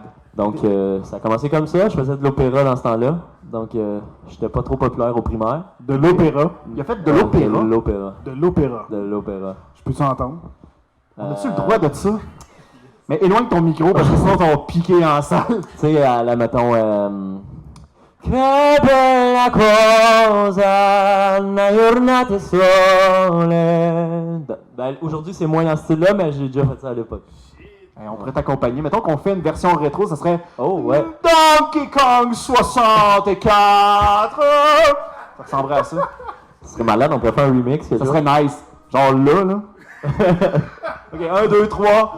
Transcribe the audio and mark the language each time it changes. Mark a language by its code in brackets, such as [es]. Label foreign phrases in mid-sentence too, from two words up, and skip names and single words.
[fr] Donc, ça a commencé comme ça. Je faisais de l'opéra dans ce temps-là. Donc, j'étais pas trop populaire au primaire. De l'opéra. Il a fait de l'opéra? De l'opéra. De l'opéra. De l'opéra. Je peux-tu entendre? On a-tu le droit de ça? Mais éloigne ton micro parce que sinon on va piquer en salle. Tu sais, à la, mettons... [it] Che bella cosa, una giornata sole. [fr] Aujourd'hui, c'est moins dans ce style-là, mais j'ai déjà fait ça à l'époque. On pourrait t'accompagner. Mettons qu'on fait une version rétro, ça serait Oh, ouais. Donkey Kong 64. Ça ressemblerait à ça. Ce serait malade, on pourrait faire un remix. Ça serait nice. Genre là. Ok, 1, 2, 3.